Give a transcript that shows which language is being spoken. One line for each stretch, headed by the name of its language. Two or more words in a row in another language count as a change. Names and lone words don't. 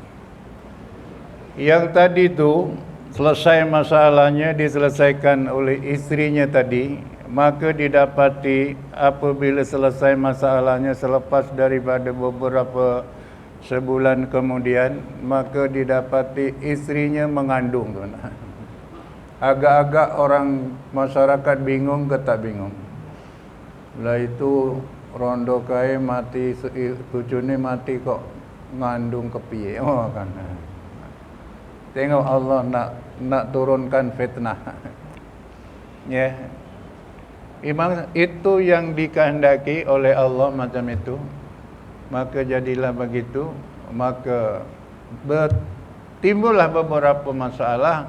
Malay: Yang tadi tu selesai masalahnya diselesaikan oleh isterinya tadi, maka didapati apabila selesai masalahnya selepas daripada beberapa sebulan kemudian, maka didapati isterinya mengandung. Agak-agak orang masyarakat bingung ke tak bingung.
Javanese: Lah itu rondo kai mati, cucune mati kok ngandung kepiye.
Malay: Oh kan. Tengok Allah nak turunkan fitnah. Ya. Memang itu yang dikehendaki oleh Allah macam itu. Maka jadilah begitu. Maka timbullah beberapa masalah.